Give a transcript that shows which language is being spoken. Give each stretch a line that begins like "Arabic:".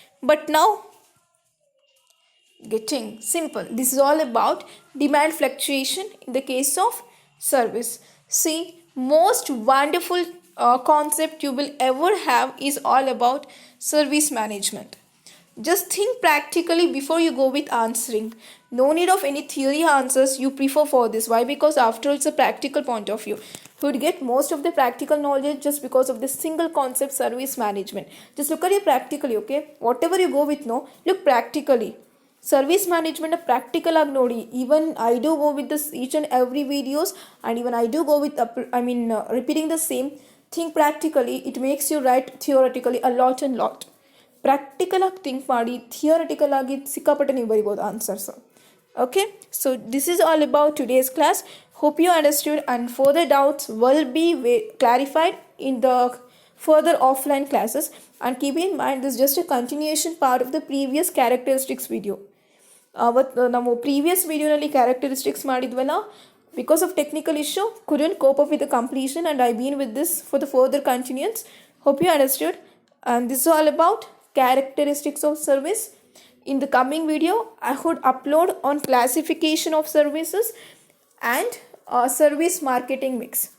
English: But ನಾವು getting simple. This is all about demand fluctuation in the case of service. Most wonderful concept you will ever have is all about service management. Just think practically before you go with answering. No need of any theory answers you prefer for this. Why? Because after all it's a practical point of view. You would get most of the practical knowledge just because of this single concept, service management. Just look at it practically, okay? Whatever you go with, no, look practically. Service management
Kannada: practical ಆಗಿ ನೋಡಿ.
English: Even I do go with this each and every videos and even I do go with repeating the same think practically. It makes you write theoretically a lot and lot.
Kannada: Practical ಆಗಿ think ಮಾಡಿ theoretical ಆಗಿ ಸಿಕ್ಕಾಪಟ್ಟೆ ನೀವು ಬರಿಬೋದು answers.
English: Okay, so this is all about today's class. Hope you understood and further doubts will be clarified in the further offline classes. And keep in mind, this is just a continuation part of the previous characteristics video.
Kannada: ನಾವು previous ವಿಡಿಯೋನಲ್ಲಿ characteristics ಮಾಡಿದ್ವಲ್ಲ,
English: Because of technical issue couldn't cope up with the completion and I been with this for the further continuance. Hope you understood. And this is all about characteristics of service. In the coming video I would upload on classification of services and service marketing mix.